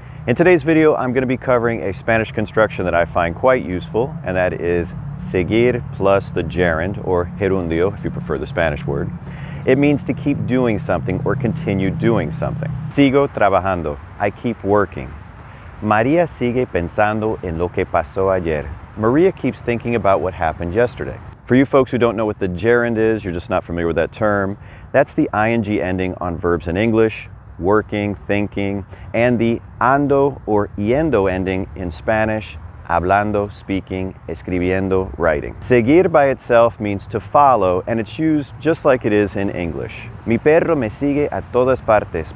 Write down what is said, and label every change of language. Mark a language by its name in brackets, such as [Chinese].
[English] In today's video, I'm going to be covering a Spanish construction that I find quite useful, and that is seguir plus the gerund, or gerundio, if you prefer the Spanish word. It means to keep doing something or continue doing something. [Spanish] Sigo trabajando. [English] I keep working. [Spanish] María sigue pensando en lo que pasó ayer. [English] Maria keeps thinking about what happened yesterday. For you folks who don't know what the gerund is, you're just not familiar with that term, that's the ing ending on verbs in English, working, thinking, and the ando or yendo ending in Spanish, hablando, speaking, escribiendo, writing. Seguir by itself means to follow, and it's used just like it is in English. [Spanish] Mi perro me sigue a todas partes.